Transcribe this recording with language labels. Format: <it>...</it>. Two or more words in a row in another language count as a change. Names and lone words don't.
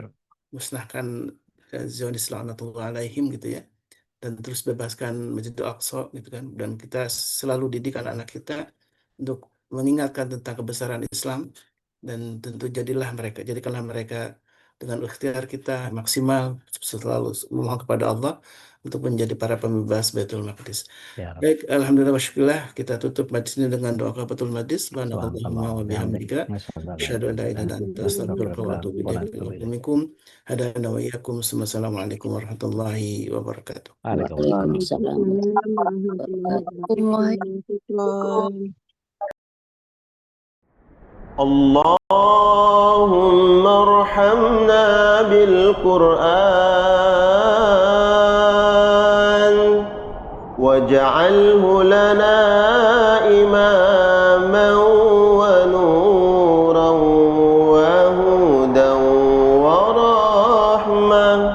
<id>musnahkan Zionis</id> <ar>لعنة الله عليهم</ar> <id>gitu ya, dan terus bebaskan Masjidil Aqsa gitu kan, dan kita selalu didik anak-anak kita untuk mengingatkan tentang kebesaran Islam, dan tentu jadikanlah mereka dengan ikhtiar kita maksimal selalu memohon kepada Allah untuk menjadi para pembebas Baitul Maqdis.</id> <ar>يا ربي.</ar> <id>Baik,</id> <ar>الحمد لله والشكر لله,</ar> <id>kita tutup majlis ini dengan doa</id> <ar>كفارة المجلس. سبحانك اللهم و سبحان الله بحمدك. bihamdika نشهد أن لا أشهد أن لا ilaha إله إلا أنت أستغفرك و Astaghfirullah atubu wa ilaik. نتوب إليك. منكم هدانا وإياكم. السلام عليكم ورحمة الله وبركاته. Waalaikumsalam. وعليكم السلام ورحمة الله وبركاته. اللهم ارحمنا بالقرآن واجعله لنا إماما ونورا وهدى ورحمة.</ar>